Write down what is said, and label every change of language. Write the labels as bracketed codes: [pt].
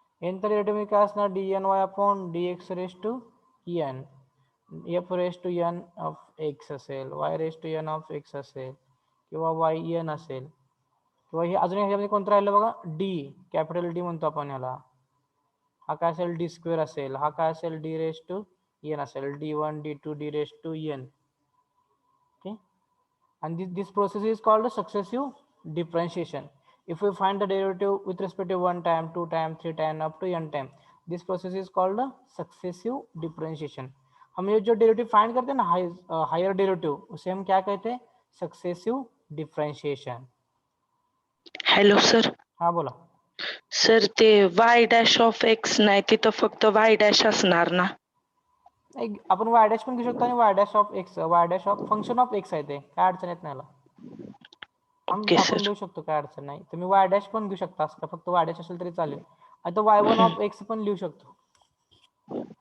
[mr] nth derivative काय असणार dny upon dx raise to n f raise to n of x असेल y raise to n of x असेल किंवा yn असेल किंवा हे अजून ह्याच्यामध्ये कोणतं राहिलं बघा d कॅपिटल d म्हणतो आपण ह्याला. हा काय असेल डी स्क्वेअर असेल. हा काय असेल डी रेस टू n असेल d1 d2 d raise to n. [en] Okay and this process is called successive differentiation. If we find the derivative with respect to 1 time 2 time 3 time up to n time, this process is called successive differentiation. [hi] हम ये जो derivative find करते हैं ना higher derivative उसे हम क्या कहते हैं सक्सेसिव डिफरेंशिएशन. [mr] Hello sir. हा बोला. सर ते y डॅश ऑफ एक्स नाही तिथं फक्त y डॅश असणार ना. आपण y डॅश पण घेऊ शकतो आणि y dash of x y dash of function of x आहे ते काय अडचण येत नाही. ओके आपण सर. देऊ शकतो काय अडचण नाही. तुम्ही y डॅश पण घेऊ शकता असं फक्त y डॅश असेल तरी चालेल. आता y1 ऑफ एक्स पण लिहू शकतो.